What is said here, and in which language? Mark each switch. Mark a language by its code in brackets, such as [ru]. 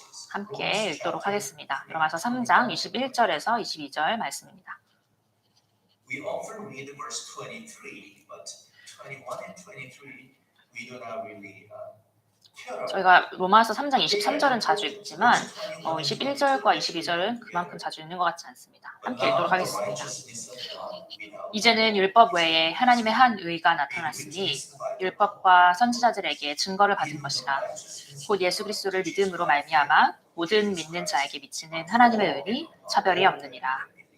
[ko] 함께 읽도록 하겠습니다. 로마서 3장 21절에서 22절 말씀입니다. [en] We often read verse 23, but 21 and 23 we do not really [ko] 저희가 로마서 3장 23절은 자주 읽지만 21절과 22절은 그만큼 자주 읽는 것 같지 않습니다. 함께 읽도록 하겠습니다. 이제는 율법 외에 하나님의 한 의가 나타났으니 율법과 선지자들에게 증거를 받은 것이라 곧 예수 그리스도를 믿음으로 말미암아 모든 믿는 자에게 미치는 하나님의 의니 차별이 없느니라.